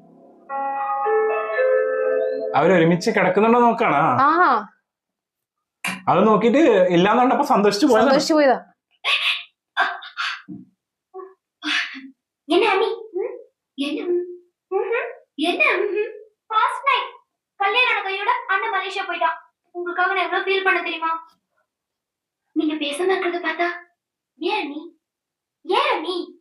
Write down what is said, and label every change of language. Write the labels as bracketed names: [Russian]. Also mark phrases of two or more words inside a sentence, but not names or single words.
[Malayalam] അവരൊരുമിച്ച് കിടക്കുന്നുണ്ടോ നോക്കാണോ? അത് നോക്കിട്ട് ഇല്ലാന്ന് കണ്ടപ്പോ സന്തോഷിച്ചു പോയതാണ്. സന്തോഷിച്ചു പോയതാ. [Tamil] என்ன அண்ணி என்ன என்ன [English] first night [Tamil] கல்யாண கையோட அண்ணன் மலேசியா போயிட்டான். உங்களுக்காக நான் எவ்வளவு ஃபீல் பண்ண தெரியுமா? நீங்க பேசாம இருக்கிறத பார்த்தா ஏன் அண்ணி ஏன் அண்ணி